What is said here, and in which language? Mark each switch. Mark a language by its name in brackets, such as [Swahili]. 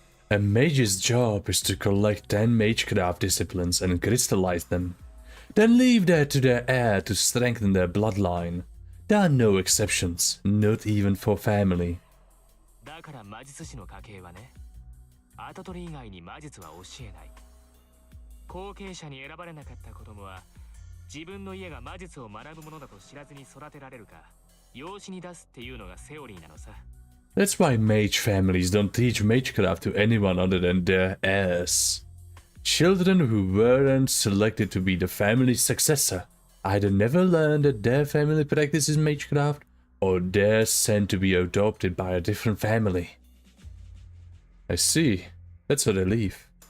[English] A mage's job is to collect 10 magecraft disciplines and crystallize them, then leave that to their heir to strengthen their bloodline. There are no exceptions, not even for family. [Japanese] だから魔術師の家系はね、跡取り以外に魔術は教えない。後継者に選ばれなかった子供は、自分の家が魔術を学ぶものだと知らずに育てられるか、養子に出すっていうのがセオリーなのさ。 [English] That's why mage families don't teach magecraft to anyone other than their heirs. Children who weren't selected to be the family's successor either never learn that their family practices magecraft, or they're sent to be adopted by a different family. I see. That's a relief.